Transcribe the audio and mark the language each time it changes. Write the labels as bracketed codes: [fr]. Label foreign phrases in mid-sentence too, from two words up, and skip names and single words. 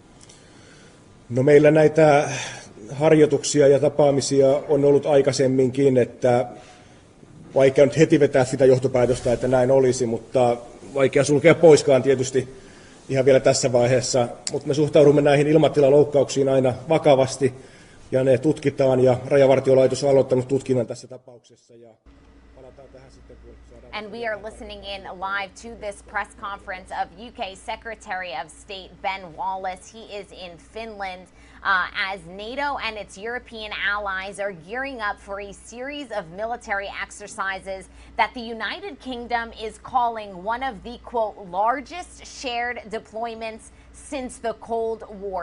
[fi] No meillä näitä harjoituksia ja tapaamisia on ollut aikaisemminkin, että vaikea nyt heti vetää sitä johtopäätöstä, että näin olisi, mutta vaikea sulkea poiskaan tietysti ihan vielä tässä vaiheessa. Mutta me suhtaudumme näihin ilmatilaloukkauksiin aina vakavasti, ja ne tutkitaan, ja Rajavartiolaitos on aloittanut tutkinnan tässä tapauksessa, ja palataan tähän sitten, kun saadaan... [en] And we are listening in live to this press conference of UK Secretary of State Ben Wallace. He is in Finland as NATO and its European allies are gearing up for a series of military exercises that the United Kingdom is calling one of the, quote, largest shared deployments since the Cold War.